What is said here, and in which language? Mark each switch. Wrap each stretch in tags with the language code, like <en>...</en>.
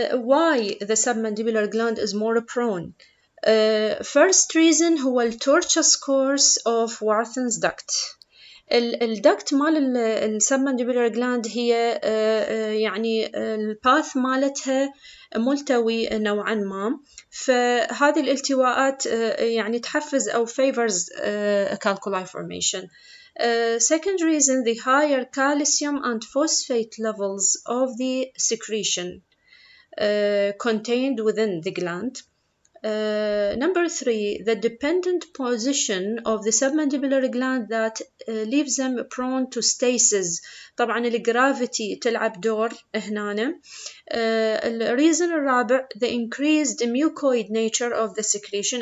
<en>why the submandibular gland is more prone? First reason</en> <ar>هو</ar> <en>tortuous course of Warthin's duct.</en> <ar>الدكت مال السبمانديبولار جلاند هي يعني الباث مالتها ملتوي نوعا ما. فهذه الالتواءات يعني تحفز أو</ar> <en>favors calculi formation. Second reason, the higher calcium and phosphate levels of the secretion contained within the gland. Number three, the dependent position of the submandibular gland that leaves them prone to stasis.</en> <ar>طبعا الجرافيتي تلعب دور هنا. الريزن الرابع,</ar> <en>the increased mucoid nature of the secretion.</en>